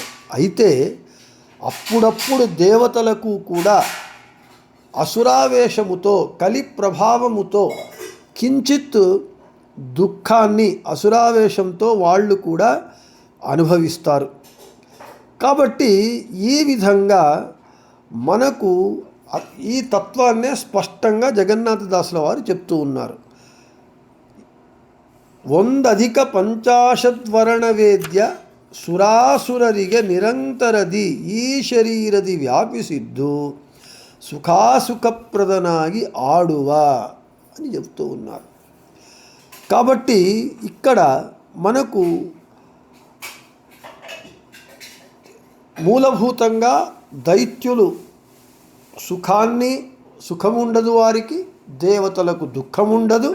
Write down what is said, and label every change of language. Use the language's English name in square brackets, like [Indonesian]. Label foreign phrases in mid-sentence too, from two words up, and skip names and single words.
[Telugu] అయితే అప్పుడప్పుడు దేవతలకు కూడా అసురావేశముతో కలి ప్రభావముతో కించిత్ దుఃఖాన్ని అసురావేశంతో వాళ్ళు కూడా అనుభవిస్తారు. కాబట్టి ఈ విధంగా మనకు ఈ తత్వాన్నే స్పష్టంగా జగన్నాథదాసుల వారు చెప్తూ ఉన్నారు. [Kannada] 100 ಪಂಚಾಶದ್ವರಣ ವೇದ್ಯ ಸುರಾಸುರರಿಗೆ ನಿರಂತರದಿ ಈ ಶರೀರದಿ ವ್ಯಾಪಿಸಿದ್ದು ಸುಖಾಸುಖಪ್ರದನಾಗಿ ಆಡುವ [Telugu] అని చెప్తూ ఉన్నారు. కాబట్టి ఇక్కడ మనకు మూలభూతంగా దైత్యులు సుఖముండదు, వారికి దేవతలకు దుఃఖముండదు.